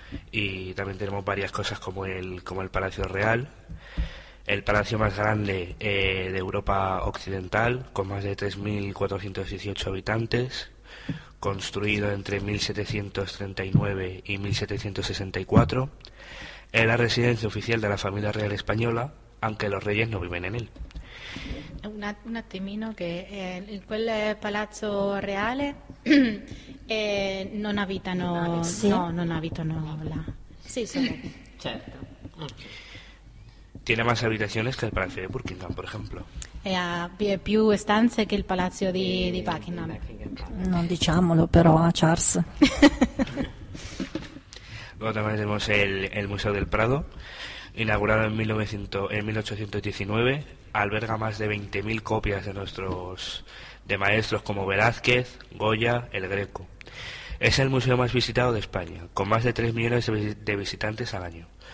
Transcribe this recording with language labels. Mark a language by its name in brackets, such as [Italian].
[Spanish] Y también tenemos varias cosas como el Palacio Real, el palacio más grande de Europa Occidental, con más de 3.418 habitantes, construido entre 1739 y 1764, es la residencia oficial de la familia real española, aunque los reyes no viven en él. [Italian] Un attimino, che in quel palazzo reale non abitano, sì. No, non abitano là. Sì, sì. Certo. [Spanish] Tiene más habitaciones que el palacio de Buckingham, por ejemplo. [Italian] Ha più stanze che il palazzo di Buckingham. Non diciamolo, però, a Charles. [Spanish] Luego también tenemos el Museo del Prado, inaugurado en 1819. Alberga más de 20.000 copias de maestros como Velázquez, Goya, El Greco. Es el museo más visitado de España, con más de 3 millones de visitantes al año.